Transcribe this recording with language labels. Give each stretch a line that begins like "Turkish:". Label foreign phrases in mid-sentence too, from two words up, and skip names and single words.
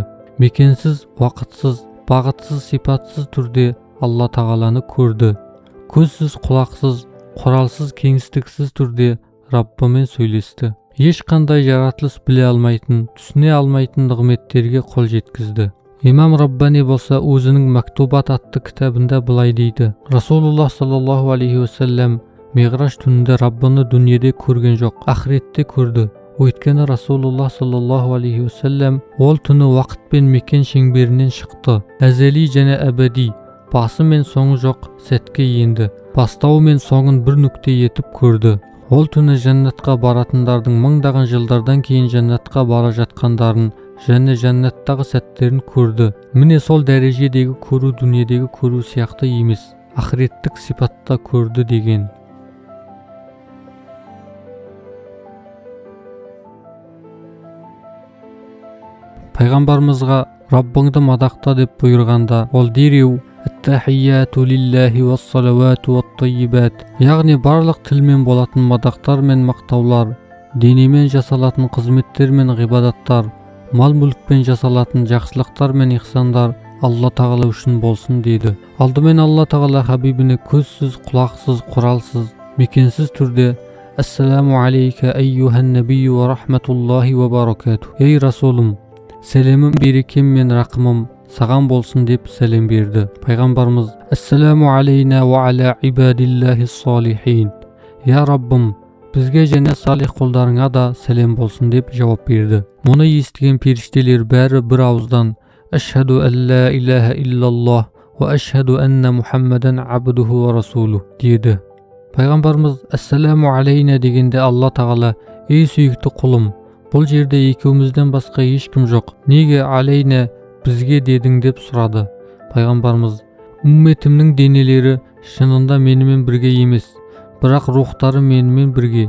Kazakh: Мекенсіз, уақытсыз, бағытсыз, сипатсыз түрде Алла тағаланы көрді. Көзсіз, құлақсыз, құралсыз, кеңістіксіз түрде Раббымен сөйлесті. Ешқандай жаратылыс біле алмайтын, түсіне алмайтын нығметтерге қол жеткізді. Имам Раббани болса өзінің Мактубат атты кітабында былай дейді: Расулуллах
Arabic: صلى الله عليه وسلم
Kazakh: Миғраж түнінде Раббыны дүниеде көрген жоқ, ақиретте көрді. Өйткені Расулуллах
Arabic: صلى الله عليه وسلم
Kazakh: ол түні уақыт пен мекен шеңберінен шықты. Әзели және әбәди, басы мен соңы жоқ сәтке енді, бастауы мен соңын бір нүкте етіп көрді. Ол түні жәннатқа баратындардың мыңдаған жылдардан кейін жәннатқа бара жатқандарын және жәннаттағы сәттерін көрді. Міне сол дәрежедегі көру дүниедегі көру сияқты емес, ақиреттік сипатта көрді деген. Пайғамбарымызға Раббыңды мадақта деп бұйырғанда, ол дереу
Arabic: «التحيات لله والصلوات والطيبات»,
Kazakh: яғни барлық тілмен болатын мадақтар мен мақтаулар, денемен жасалатын қызметтер мен ғибадаттар, мал-мүлікпен жасалатын жақсылықтар мен ихсандар Алла тағала үшін болсын дейді. Алдымен Алла тағала хабибіне көзсіз, құлақсыз, құралсыз, мекенсіз түрде
Arabic: «السلام عليك أيها النبي ورحمة الله وبركاته».
Kazakh: Ей Расулым, сәлемім, берекем мен рақымым саған болсын деп сәлем берді. Пайғамбарымыз
Arabic: «السلام علينا وعلى عباد الله الصالحين».
Kazakh: Я Раббым, бізге және салих құлдарыңа да сәлем болсын деп жауап берді. Мұны естіген періштелер бәрі бір ауыздан
Arabic: «أشهد أن لا إله إلا الله وأشهد أن محمدا عبده ورسوله»
Kazakh: деді. Пайғамбарымыз
Arabic: «السلام علينا»
Kazakh: дегенде Алла тағала «Ей сүйікті құлым, бұл жерде екеумізден басқа ешкім жоқ. Неге алейна бізге дедің?» деп сұрады. Пайғамбарымыз «Үмметімнің денелері шынында менімен бірге емес, бірақ рухтары менімен бірге.